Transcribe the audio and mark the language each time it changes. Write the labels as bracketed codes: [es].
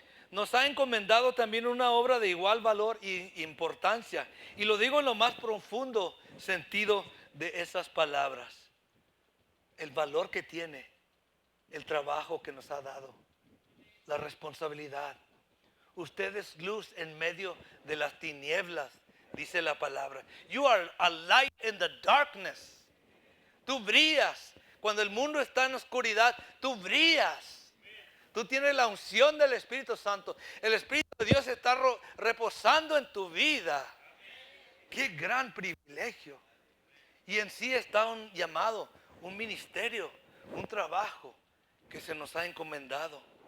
[es] Nos ha encomendado también una obra de igual valor e importancia, y lo digo en lo más profundo sentido de esas palabras. El valor que tiene el trabajo que nos ha dado, la responsabilidad. Usted es luz en medio de las tinieblas, dice la palabra. [en] You are a light in the darkness. [es] Tú brillas. Cuando el mundo está en oscuridad, tú brillas. Tú tienes la unción del Espíritu Santo. El Espíritu de Dios está reposando en tu vida. Qué gran privilegio. Y en sí está un llamado, un ministerio, un trabajo que se nos ha encomendado.